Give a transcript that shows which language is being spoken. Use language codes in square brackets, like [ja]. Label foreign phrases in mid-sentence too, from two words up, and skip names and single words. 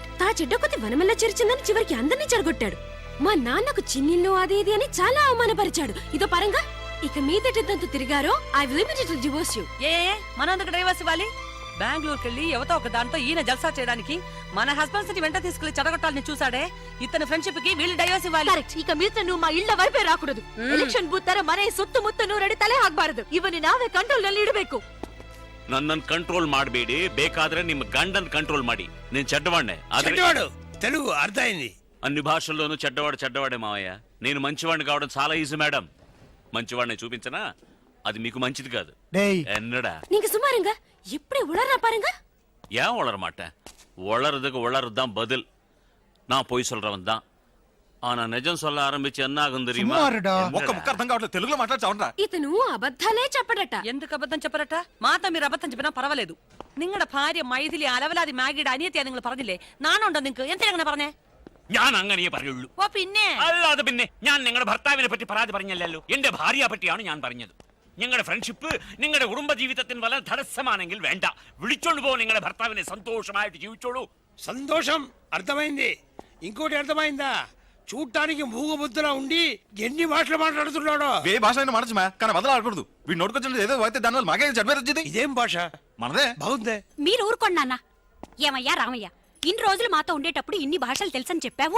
[te] తా చెడ్డ కొద్ది వనమల్ల చేర్చిందని చివరికి అందరినీ చెడగొట్టాడు. మా నాన్నకు చిన్నిల్లు అది ఇది అని చాలా అవమానపరిచాడు. ఇదో పరంగా ఇక మీదటి తంతు తిరిగారో [en] I will immediately divorce you. [te] మనందుకు డైవర్స్ ఇవ్వాలి? బెంగళూరుకి వెళ్ళి ఎవతో ఒక దాంతో ఈయన జల్సా చేయడానికి మన హస్బెండ్స్ ని వెంట తీసుకెళ్లి చెడగొట్టాలని చూసాడే. ఇతని ఫ్రెండ్షిప్ కి వీళ్ళు డైవర్స్ ఇవ్వాలి. కరెక్ట్. ఇక మీద నువ్వు మా ಇಳ್ಳ వైపే రాకూడదు. [kn] ಎಲೆಕ್ಷನ್ ಬೂತ್ ತರ ಮನೆ ಸುತ್ತು ಮುತ್ತು ನೂರಡಿ ತಲೆ ಹಾಕ್ಬಾರದು. ಇವನು ನಾವೇ ಕಂಟ್ರೋಲ್ ನಲ್ಲಿ ಇಡಬೇಕು. ನನ್ನನ್ನು ಕಂಟ್ರೋಲ್ ಮಾಡಬೇಡಿ, ಬೇಕಾದ್ರೆ ನಿಮ್ಮ ಗಂಡನ್ ಕಂಟ್ರೋಲ್ ಮಾಡಿ. [te] నేను చెడ్డవాడినే. చెడ్డవాడు తెలుగు అర్థమైంది. అన్ని భాషల్లోనూ చెడ్డవాడే మావయ్య. నేను మంచివాడిని కావడం చాలా ఈజీ మేడం. మంచివాడిని చూపించనా? అది మీకు మంచిది కాదు. [ta] ఎన్నడా நீங்க சும்மாருங்க. எப்படி உளறா பாருங்க. ஏன் உளர மாட்டேன்? உளறதுக்கு உளறதுதான் பதில். நான் பொய் சொல்றவன் தான். ஆனா நிஜம் சொல்ல ஆரம்பிச்சு என்ன ஆகும் தெரியுமா? [te] ఒక్క ముక్క అర్థం కావట్లేదు, తెలుగులో మాట్లాడచావరా? ఇతను అబద్ధాలే చెప్పడట. ఎందుకు అబద్ధం చెప్పరట? మాతో మీరు అబద్ధం చెప్పినా పర్వాలేదు. [ml] നിങ്ങളുടെ ഭാര്യ മൈഥിലി അലവലാതി മാഗിയുടെ അനിയത്തിയാ നിങ്ങൾ പറഞ്ഞില്ലേ? നാണുണ്ടോ നിങ്ങൾക്ക്? എന്തിനാ അങ്ങനെ പറഞ്ഞേ? ഞാൻ അങ്ങനെയേ പറയുള്ളൂ. ഓ പിന്നെ അല്ലാതെ പിന്നെ ഞാൻ നിങ്ങളുടെ ഭർത്താവിനെ പറ്റി പരാതി പറഞ്ഞല്ലോ. എന്റെ ഭാര്യയെ പറ്റിയാണ് ഞാൻ പറഞ്ഞത്. നിങ്ങളുടെ ഫ്രണ്ട്ഷിപ്പ് നിങ്ങളുടെ കുടുംബ ജീവിതത്തിന് വല്ല തടസ്സമാണെങ്കിൽ വേണ്ട, വിളിച്ചോണ്ട് പോ നിങ്ങളുടെ ഭർത്താവിനെ. సంతోషമായിട്ട് ജീവിച്ചോളൂ. [te] సంతోషం అర్థమైంది. ఇంకోటి అర్థమైందా? చూడటానికి మూగబుద్ధిలా ఉండి ఎన్ని భాషలు మాట్లాడుతున్నాడో. ఏ భాష అయినా మాడచ్చు, కానీ వదలాడకూడదు. వీడు నోటుకొచ్చిన ఏదో అయితే దానివల్ల మాకే చెడ్డ వచ్చింది. ఇదేం భాష? మనదే. బాగుందే. మీరు ఊరుకోండి నాన్న. ఏమయ్యా రామయ్య, ఇన్ని రోజులు మాతో ఉండేటప్పుడు ఇన్ని భాషలు తెలుసని చెప్పావు.